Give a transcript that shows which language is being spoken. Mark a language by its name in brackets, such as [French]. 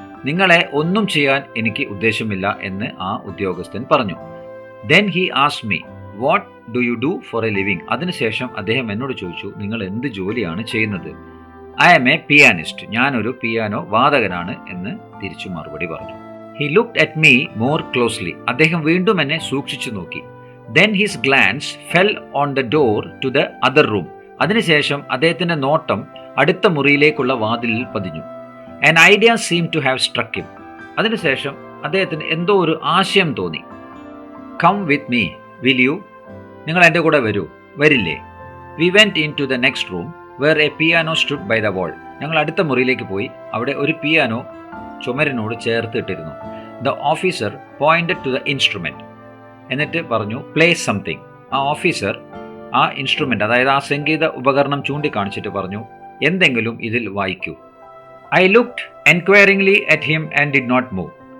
[Malayalam] നിങ്ങളെ ഒന്നും ചെയ്യാൻ എനിക്ക് ഉദ്ദേശമില്ല എന്ന് ആ ഉദ്യോഗസ്ഥൻ പറഞ്ഞു. [English] Then he asked me what do you do for a living. [Malayalam] അതിനുശേഷം അദ്ദേഹം എന്നോട് ചോദിച്ചു, നിങ്ങൾ എന്ത് ജോലിയാണ് ചെയ്യുന്നത്? [English] I am a pianist, [Malayalam] ഞാനൊരു പിയാനോ വാദകനാണ് എന്ന് തിരിച്ചു മറുപടി പറഞ്ഞു. [English] He looked at me more closely. [Malayalam] അദ്ദേഹം വീണ്ടും എന്നെ സൂക്ഷിച്ചു നോക്കി. [English] Then his glance fell on the door to the other room. [Malayalam] അതിനുശേഷം അദ്ദേഹത്തിൻ്റെ നോട്ടം അടുത്ത മുറിയിലേക്കുള്ള വാതിലിൽ പതിഞ്ഞു. [English] An idea seemed to have struck him. [Malayalam] അതിനുശേഷം അദ്ദേഹത്തിന് എന്തോ ഒരു ആശയം തോന്നി. [English] Come with me, will you? [Malayalam] നിങ്ങൾ എൻ്റെ കൂടെ വരൂ, വരില്ലേ? [English] We went into the next room where a piano stood by the wall. [Malayalam] ഞങ്ങൾ അടുത്ത മുറിയിലേക്ക് പോയി. അവിടെ ഒരു piano ചുമരിനോട് ചേർത്തിട്ടിരുന്നു. [English] The officer pointed to the instrument. [Malayalam] എന്നിട്ട് പറഞ്ഞു [English] Play something. [Malayalam] ആ ഓഫീസർ ആ ഇൻസ്ട്രുമെൻ്റ്, അതായത് ആ സംഗീത ഉപകരണം ചൂണ്ടിക്കാണിച്ചിട്ട് പറഞ്ഞു എന്തെങ്കിലും ഇതിൽ വായിക്കൂ. [English] I looked enquiringly at him and did not move.